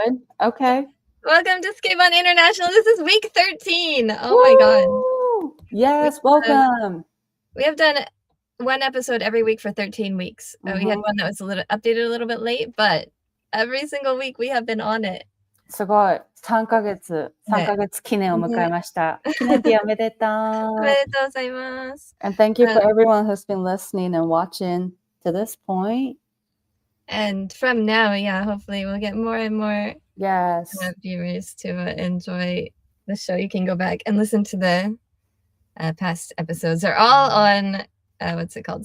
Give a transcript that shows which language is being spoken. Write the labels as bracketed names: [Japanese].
[English] good? Okay. Welcome to Ikebana International. This is week 13. Oh my god. Woo! Yes, welcome. We have done one episode every week for 13 weeks. We had Mhm. one that was updated a little bit late, but every single week we have been on it. [Japanese] すごい。 3ヶ月記念を迎えました。記念日おめでとう。おめでとうございます。 [English] And thank you for everyone who's been listening and watching to this point. And from now, yeah, hopefully we'll get more and more viewers to enjoy the show. You can go back and listen to the past episodes. They're all on, what's it called?